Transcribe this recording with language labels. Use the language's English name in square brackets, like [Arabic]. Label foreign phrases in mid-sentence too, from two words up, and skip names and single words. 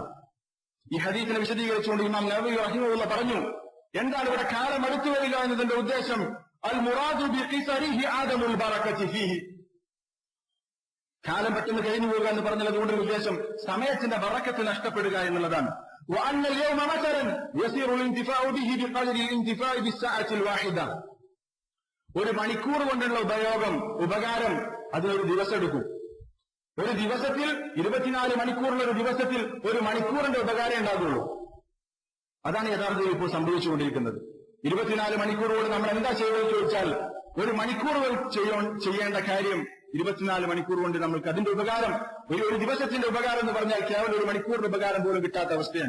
[Malayalam] ഈ ഹദീസിനെ വിശദീകരിച്ചുകൊണ്ട് ഇമാം നവവി റഹിമഹുല്ലാഹ് പറഞ്ഞു, എന്താണ് ഇവിടെ കാലം അടുത്തു വരിക എന്നതിന്റെ ഉദ്ദേശം? [Arabic] المراد بقصره عدم البركة فيه, [Malayalam] കാലം പെട്ടെന്ന് കഴിഞ്ഞു പോകുക എന്ന് പറഞ്ഞാൽ അതുകൊണ്ടൊരു ഉദ്ദേശം സമയത്തിന്റെ ബറക്കത്ത് നഷ്ടപ്പെടുക എന്നുള്ളതാണ്. [Arabic] وأن اليوم مثلا يصير الانتفاع به بقدر الانتفاع بالساعة الواحدة, [Malayalam] ഒരു മണിക്കൂർ കൊണ്ടുള്ള ഉപകാരം അതിനൊരു ദിവസം എടുക്കും. ഒരു ദിവസത്തിൽ 24 മണിക്കൂറുള്ള ഒരു ദിവസത്തിൽ ഒരു മണിക്കൂറിന്റെ ഉപകാരം ഉണ്ടാകുള്ളൂ. അതാണ് യഥാർത്ഥത്തിൽ ഇപ്പോൾ സംഭവിച്ചുകൊണ്ടിരിക്കുന്നത്. 24 മണിക്കൂർ കൊണ്ട് നമ്മൾ എന്താ ചെയ്യുന്നത് ചോദിച്ചാൽ, ഒരു മണിക്കൂർ ചെയ്യേണ്ട കാര്യം 24 മണിക്കൂർ കൊണ്ട് നമ്മൾക്ക് അതിന്റെ ഉപകാരം, ഒരു ദിവസത്തിന്റെ ഉപകാരം എന്ന് പറഞ്ഞാൽ കേവലം ഒരു മണിക്കൂറിന്റെ ഉപകാരം പോലും കിട്ടാത്ത അവസ്ഥയാണ്.